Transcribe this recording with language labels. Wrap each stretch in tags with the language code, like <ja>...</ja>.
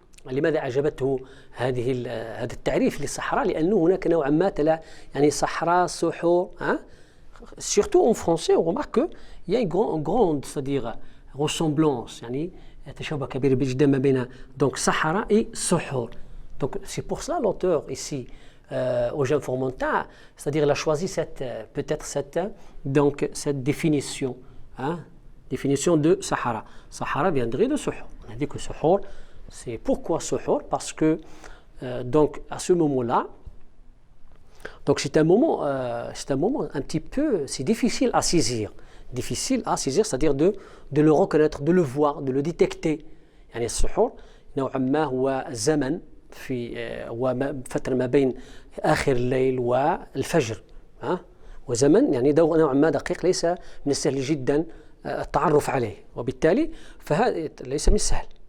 <ar>لماذا أعجبته هذا التعريف للصحراء؟ لأنه هناك نوعا ما يعني صحراء سحور.</ar> <fr>Surtout en français, on remarque qu'il y a une grande, c'est-à-dire ressemblance,</fr> <ar>يعني تشابه كبير جدا ما بين</ar> <fr>donc Sahara et Suhur. Donc c'est pour cela l'auteur ici au Jeune Formentin, c'est-à-dire il a choisi peut-être cette définition, hein, définition de Sahara. Sahara viendrait de Suhur. On a dit que Suhur, c'est pourquoi Suhur? Parce que donc à ce moment-là, donc c'est un moment un petit peu, c'est difficile à saisir. Difficile à saisir, c'est-à-dire de le reconnaître, de le voir, de le détecter.</fr> <ar>يعني السحور نوعا ما هو زمن في فترة ما بين آخر الليل والفجر. وزمن يعني نوعا ما دقيق، ليس من السهل جدا التعرف عليه، وبالتالي فهذا ليس من السهل.</ar>